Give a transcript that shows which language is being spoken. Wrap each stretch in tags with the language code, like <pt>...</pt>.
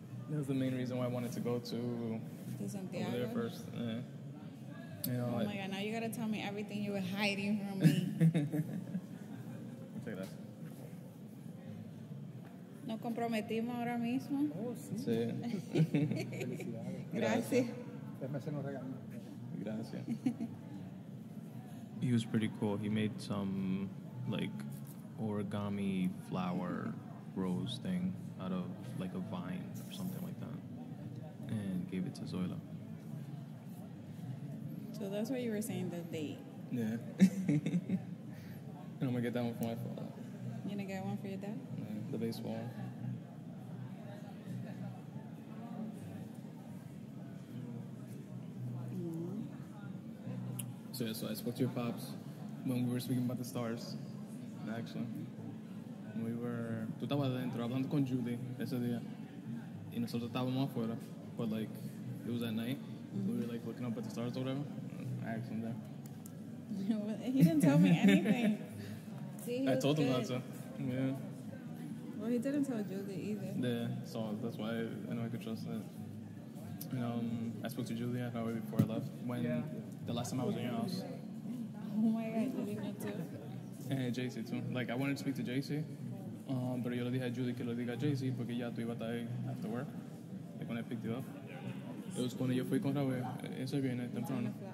<en>That was the main reason why I wanted to go to To Santiago. over there first. You know, Oh my God, now you gotta tell me everything you were hiding from me.</en> <es>Muchas gracias. Nos comprometimos ahora mismo. Oh, sí. Sí. Felicidades. Gracias. Déjame hacer unos regalos. Gracias.</es> <en>He was pretty cool. He made some like origami flower rose thing out of like a vine or something like that, and gave it to Zoila. So that's what you were saying, the date. Yeah. And I'm gonna get that one for my father. You gonna get one for your dad? Yeah, the baseball one. So yeah, so I spoke to your pops when we were speaking about the stars, actually. We were...</en> <es>Tú estabas adentro hablando con Judy ese día. Y nosotros estábamos afuera.</es> <en>But like, it was at night. We were like looking up at the stars or whatever. I asked him there. He didn't tell me anything. See, he I was told him good. not to. Yeah. Well, he didn't tell Julie either. Yeah, so that's why I know I could trust it. I spoke to Julia hour before I left. When the last time I was in your house. Oh my God, Julie knew too. And JC too. Like I wanted to speak to JC,</en> <es>pero yo le dije a Julie que lo diga a JC porque ya tú ibas a estar ahí</es> <en>after work. Like when I picked you up. It was</en> <es>cuando yo fui con Raúl ese viernes temprano.</es>